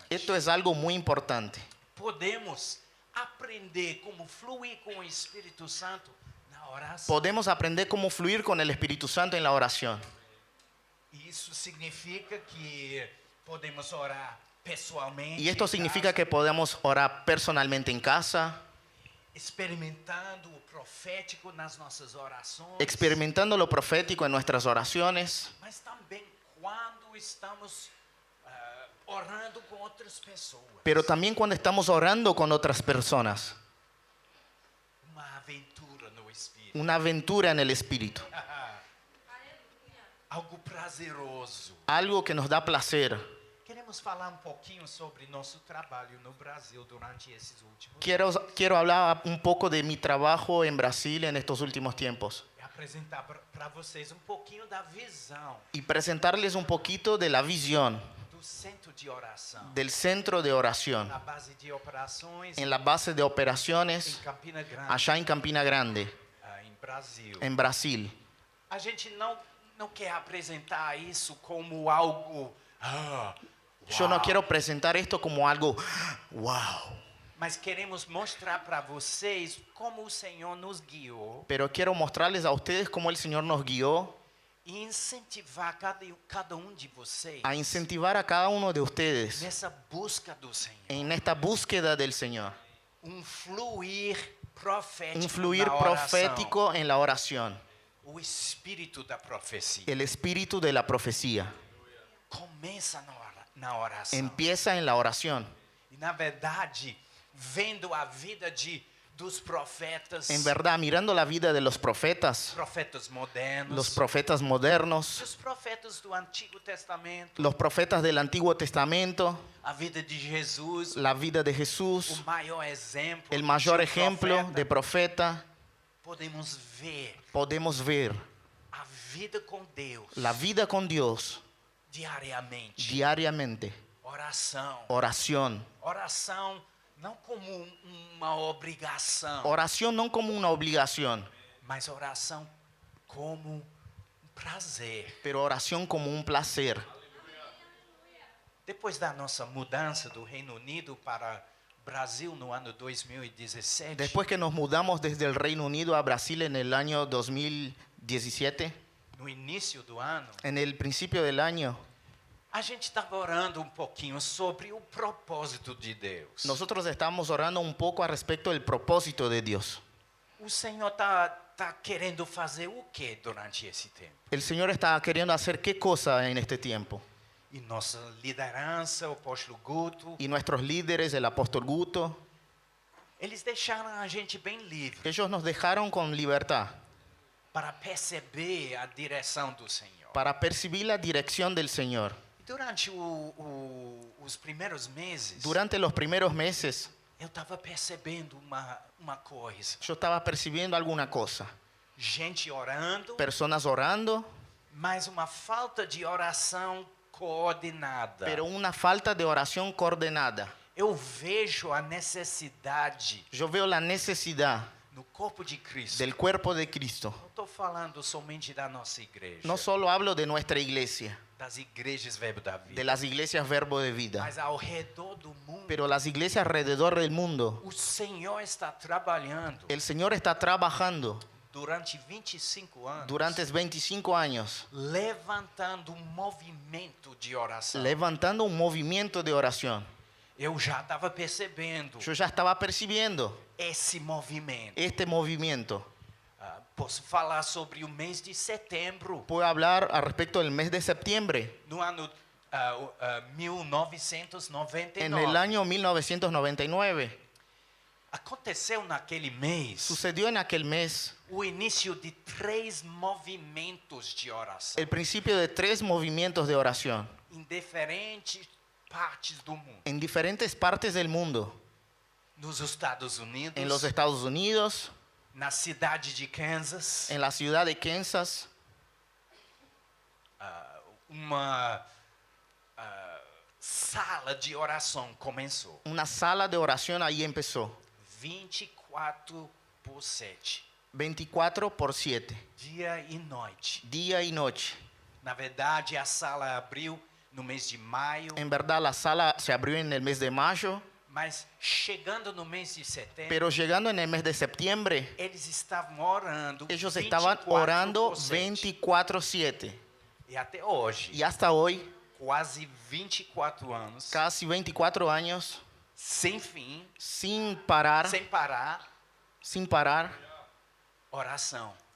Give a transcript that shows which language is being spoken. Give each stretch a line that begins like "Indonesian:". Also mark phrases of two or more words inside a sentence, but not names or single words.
Spanish: Esto es algo muy importante.
Portuguese: Podemos aprender como fluir com o Espírito Santo na oração.
Spanish: Podemos aprender cómo fluir con el Espíritu Santo en la oración.
Portuguese: Isso significa que podemos orar pessoalmente.
Spanish: Y esto
Portuguese: em
Spanish: significa
Portuguese: casa,
Spanish: que podemos orar personalmente en casa,
Portuguese: experimentando o profético nas nossas orações.
Spanish: experimentando lo profético en nuestras oraciones,
Portuguese: Mas também quando estamos orando com outras pessoas.
Spanish: pero también cuando estamos orando con otras personas.
Portuguese: Uma aventura no Espírito.
Spanish: Una aventura en el Espíritu.
Portuguese: Algo prazeroso.
Spanish: Algo que nos da placer.
Portuguese: Queremos falar pouquinho sobre nosso trabalho no Brasil durante esses últimos
Spanish: Quiero hablar un poco de mi trabajo en Brasil en estos últimos tiempos.
Portuguese: e apresentar para vocês pouquinho da visão
Spanish: Y presentarles un poquito de la visión
Portuguese: do centro de oração,
Spanish: del centro de oración.
Portuguese: na base de operações
Spanish: En la base de
Portuguese: em
Spanish: operaciones
Portuguese: Campina Grande,
Spanish: allá en Campina Grande,
Portuguese: em Brasil.
Spanish: en Brasil.
Portuguese: A gente não quer apresentar isso como algo
Spanish: Yo no
Portuguese: uau,
Spanish: quiero presentar esto como algo, wow,
Portuguese: mas queremos mostrar para vocês como o Senhor nos guiou
Spanish: pero quiero mostrarles a ustedes cómo el Señor nos guió
Portuguese: e incentivar cada de vocês
Spanish: a incentivar a cada uno de ustedes
Portuguese: nessa busca do Senhor.
Spanish: en esta búsqueda del Señor.
Portuguese: Fluir profético
Spanish: Un fluir
Portuguese: na oração.
Spanish: profético en la oración.
Portuguese: O espírito da profecia
Spanish: El espíritu de la profecía
Portuguese: começa na oração.
Spanish: empieza en la oración.
Portuguese: E na verdade, vendo a vida dos profetas,
Spanish: En verdad, mirando la vida de los profetas
Portuguese: modernos,
Spanish: modernos,
Portuguese: dos profetas do Antigo Testamento,
Spanish: los profetas del Antiguo Testamento,
Portuguese: a vida de Jesus,
Spanish: la vida de
Portuguese: o
Spanish: Jesús,
Portuguese: maior exemplo,
Spanish: el mayor
Portuguese: de
Spanish: ejemplo de profeta,
Portuguese: podemos ver a a vida com Deus
Spanish: la vida con Dios
Portuguese: diariamente.
Spanish: diariamente.
Portuguese: Oração
Spanish: Oración.
Portuguese: não como uma obrigação,
Spanish: Oración no como una obligación,
Portuguese: mas oração como prazer.
Spanish: pero oración como un placer.
Portuguese: Depois da nossa mudança do Reino Unido para Brasil no ano 2017,
Spanish: Después que nos mudamos desde el Reino Unido a Brasil en el año 2017,
Portuguese: no início do ano,
Spanish: en el principio del año,
Portuguese: a gente estava orando pouquinho sobre o propósito de Deus.
Spanish: nosotros estábamos orando un poco a respecto del propósito de Dios.
Portuguese: O Senhor tá querendo fazer o que durante esse tempo?
Spanish: El Señor está queriendo hacer qué cosa en este tiempo.
Portuguese: E nossa liderança, o apóstolo Guto,
Spanish: Y nuestros líderes, el apóstol Guto,
Portuguese: eles deixaram a gente bem livre
Spanish: ellos nos dejaron con libertad
Portuguese: para perceber a direção do Senhor.
Spanish: para percibir la dirección del Señor.
Portuguese: Durante os primeiros meses,
Spanish: Durante los primeros meses,
Portuguese: eu estava percebendo uma coisa.
Spanish: yo estaba percibiendo alguna cosa.
Portuguese: Gente orando,
Spanish: Personas orando,
Portuguese: mas uma falta de oração coordenada.
Spanish: pero una falta de oración coordinada.
Portuguese: Eu vejo a necessidade
Spanish: Yo veo la necesidad
Portuguese: no corpo de Cristo.
Spanish: del cuerpo de Cristo.
Portuguese: Não estou falando somente da nossa igreja,
Spanish: No solo hablo de nuestra iglesia,
Portuguese: das igrejas Verbo da
Spanish: de
Portuguese: Vida,
Spanish: las iglesias Verbo de Vida,
Portuguese: mas ao redor do mundo.
Spanish: pero las iglesias alrededor del mundo.
Portuguese: O Senhor está trabalhando
Spanish: El Señor está trabajando
Portuguese: durante 25 anos,
Spanish: durante 25 años,
Portuguese: levantando movimento de oração.
Spanish: levantando un movimiento de oración.
Portuguese: Eu já estava percebendo
Spanish: Yo ya estaba percibiendo
Portuguese: esse movimento.
Spanish: este movimiento.
Portuguese: Posso falar sobre o mês de setembro,
Spanish: Puedo hablar al respecto del mes de septiembre.
Portuguese: no ano 1999.
Spanish: En el año 1999
Portuguese: Aconteceu naquele mês
Spanish: sucedió en aquel mes
Portuguese: o início de 3 movimentos de oração
Spanish: el principio de 3 movimientos de oración
Portuguese: em diferentes partes do mundo.
Spanish: en diferentes partes del mundo.
Portuguese: Nos Estados Unidos,
Spanish: En los Estados Unidos,
Portuguese: na cidade de Kansas,
Spanish: en la ciudad de Kansas,
Portuguese: uma sala de oração começou.
Spanish: una sala de oración ahí empezó.
Portuguese: 24/7,
Spanish: 24/7,
Portuguese: dia e noite.
Spanish: día y noche.
Portuguese: Na verdade, a sala abriu no mês de maio,
Spanish: En verdad la sala se abrió en el mes de mayo,
Portuguese: mas chegando no mês de setembro,
Spanish: pero llegando en el mes de septiembre,
Portuguese: eles estavam orando.
Spanish: ellos estaban orando
Portuguese: 24/7.
Spanish: 24/7.
Portuguese: E até hoje,
Spanish: Y hasta hoy,
Portuguese: quase 24 anos,
Spanish: casi 24 años,
Portuguese: sem fim,
Spanish: sin parar,
Portuguese: sem parar,
Spanish: oración.